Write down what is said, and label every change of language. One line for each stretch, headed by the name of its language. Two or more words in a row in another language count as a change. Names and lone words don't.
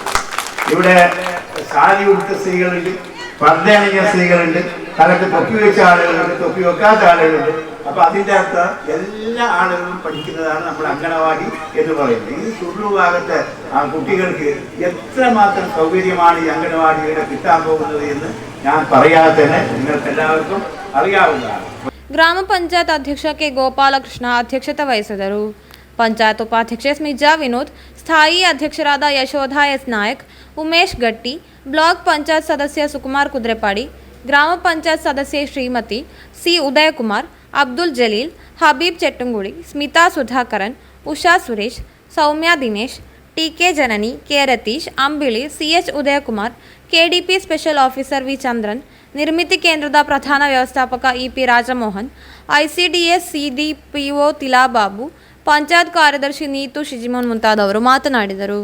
Malayalam: ഇവിടെ സാരി ഉടുത്ത സ്ത്രീകളുണ്ട്, പർദ്ദയണിഞ്ഞ സ്ത്രീകളുണ്ട്, തലക്ക് തൊപ്പി വെച്ച ആളുകളുണ്ട്, തൊപ്പി വെക്കാത്ത ആളുകളുണ്ട്. അപ്പൊ അതിൻ്റെ അർത്ഥം എല്ലാ ആളുകളും പഠിക്കുന്നതാണ് നമ്മൾ അങ്കണവാടി എന്ന് പറയുന്നത്. ഈ ചുള്ളു ഭാഗത്തെ ആ കുട്ടികൾക്ക് എത്രമാത്രം സൗകര്യമാണ് ഈ അങ്കണവാടിയുടെ കിട്ടാൻ പോകുന്നത് എന്ന് ഞാൻ പറയാതെ തന്നെ നിങ്ങൾക്ക് എല്ലാവർക്കും അറിയാവുന്നതാണ്.
Kannada: ಗ್ರಾಮಪಂಚಾಯತ್ ಅಧ್ಯಕ್ಷ ಕೆ ಗೋಪಾಲಕೃಷ್ಣ ಅಧ್ಯಕ್ಷತೆ ವಹಿಸಿದರು. ಪಂಚಾಯತ್ ಉಪಾಧ್ಯಕ್ಷೆ ಸ್ಮಿಜಾ ವಿನೋದ್, ಸ್ಥಾಯಿ ಅಧ್ಯಕ್ಷರಾದ ಯಶೋಧ ಎಸ್ ನಾಯಕ್, ಉಮೇಶ್ ಗಟ್ಟಿ, ಬ್ಲಾಕ್ ಪಂಚಾಯತ್ ಸದಸ್ಯ ಸುಕುಮಾರ್ ಕುದ್ರೆಪಾಡಿ, ಗ್ರಾಮ ಪಂಚಾಯತ್ ಸದಸ್ಯೆ ಶ್ರೀಮತಿ ಸಿ ಉದಯಕುಮಾರ್, ಅಬ್ದುಲ್ ಜಲೀಲ್, ಹಬೀಬ್ ಚೆಟ್ಟಂಗುಡಿ, ಸ್ಮಿತಾ ಸುಧಾಕರನ್, ಉಷಾ ಸುರೇಶ್, ಸೌಮ್ಯ ದಿನೇಶ್, ಟಿಕೆ ಜನನಿ, ಕೆ ರತೀಶ್, ಅಂಬಿಳಿ, ಸಿಎಚ್ ಉದಯಕುಮಾರ್, ಕೆಡಿಪಿ
English: special officer
Kannada: ವಿ ಚಂದ್ರನ್, ನಿರ್ಮಿತಿ ಕೇಂದ್ರದ ಪ್ರಧಾನ ವ್ಯವಸ್ಥಾಪಕ ಇಪಿ ರಾಜಮೋಹನ್, ಐಸಿಡಿಎಸ್ ಸಿಡಿಪಿಒ ತಿಲಾಬಾಬು, ಪಂಚಾಯತ್ ಕಾರ್ಯದರ್ಶಿ ನೀತು ಶಿಜಿಮೋನ್ ಮುಂತಾದವರು ಮಾತನಾಡಿದರು.